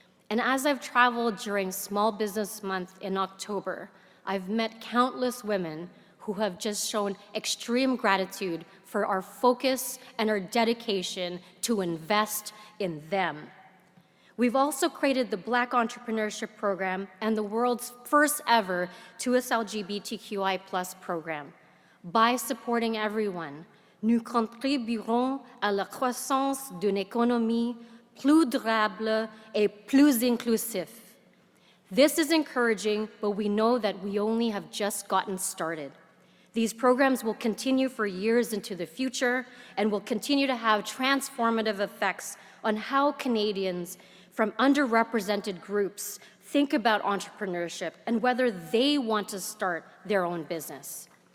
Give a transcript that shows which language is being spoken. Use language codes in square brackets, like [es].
[en] And as I've traveled during Small Business Month in October, I've met countless women who have just shown extreme gratitude for our focus and our dedication to invest in them. We've also created the Black Entrepreneurship Program and the world's first ever 2S LGBTQI+ program. By supporting everyone, [fr] nous contribuerons à la croissance d'une économie plus durable et plus inclusive. [en] This is encouraging, but we know that we only have just gotten started. These programs will continue for years into the future and will continue to have transformative effects on how Canadians from underrepresented groups think about entrepreneurship and whether they want to start their own business.